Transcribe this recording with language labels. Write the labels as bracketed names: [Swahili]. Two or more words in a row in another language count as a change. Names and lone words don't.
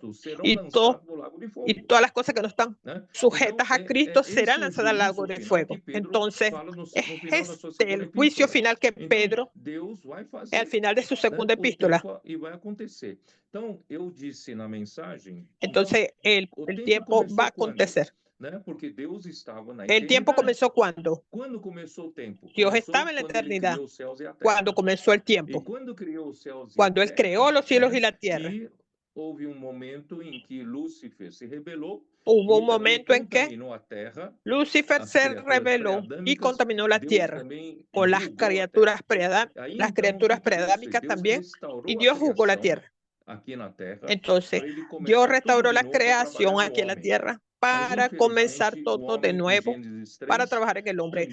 [Spanish] Y todas las cosas que no están sujetas a Cristo serán lanzadas al lago de fuego. Entonces, es el juicio final que Pedro, al final de su segunda epístola. Entonces, el tiempo va a acontecer. [Portuguese] Porque Deus estava na [Spanish] El tiempo comenzó cuando [Portuguese] Quando começou o tempo? [Spanish] Dios estaba en la eternidad. Cuando comenzó el tiempo. Cuando Él creó los cielos y la tierra. [Portuguese] Houve momento em que Lúcifer se rebelou. [Spanish] Hubo un momento en que Lucifer se rebeló y contaminó la tierra con las criaturas preadámicas también, y Dios juzgó la tierra. Entonces, Dios restauró la creación aquí en la tierra para comenzar todo de nuevo, para trabajar en el hombre.